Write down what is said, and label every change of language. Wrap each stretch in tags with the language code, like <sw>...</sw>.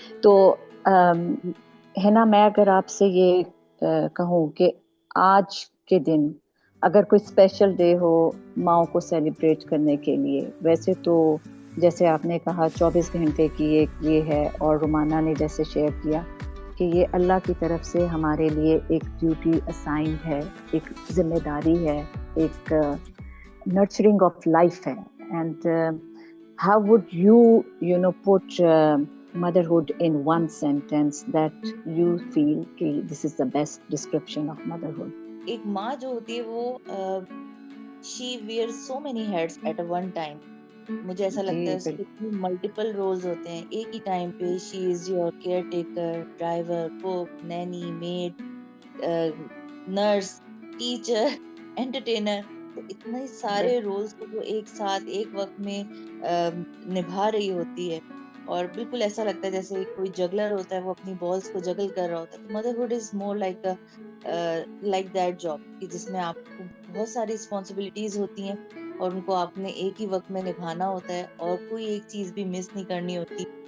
<ur>تو ہے نا، میں اگر آپ سے یہ کہوں کہ آج کے دن اگر کوئی اسپیشل ڈے ہو ماؤں کو سیلیبریٹ کرنے کے لیے، ویسے تو جیسے آپ نے کہا 24 گھنٹے کی ایک یہ ہے، اور رومانہ نے جیسے شیئر کیا کہ یہ اللہ کی طرف سے ہمارے لیے ایک ڈیوٹی اسائنڈ ہے، ایک ذمہ داری ہے، ایک</ur> <en>nurturing of life</en> <ur>ہے.</ur> <en>And how would you know put motherhood in one sentence that you feel कि this is the best description of motherhood?</en> <ur>ایک ماں جو ہوتی ہے وہ</ur> <en>she wears so many hats at one time.</en> <ur>مجھے ایسا لگتا ہے اس کے ملٹیپل رولز ہوتے ہیں ایک ہی ٹائم پہ.</ur> <en>she is your caretaker, driver, cook, nanny, maid, nurse, teacher, entertainer.</en> <ur>تو اتنے سارے رولز کو وہ ایک ساتھ ایک وقت میں نبھا رہی ہوتی ہے، اور بالکل ایسا لگتا ہے جیسے کوئی جگلر ہوتا ہے وہ اپنی بالز کو جگل کر رہا ہوتا ہے. تو</ur> <en>motherhood is more like that job,</en> <ur>کہ جس میں آپ کو بہت ساری رسپانسبلٹیز ہوتی ہیں اور ان کو آپ نے ایک ہی وقت میں نبھانا ہوتا ہے، اور کوئی ایک چیز بھی مس نہیں کرنی ہوتی.</ur>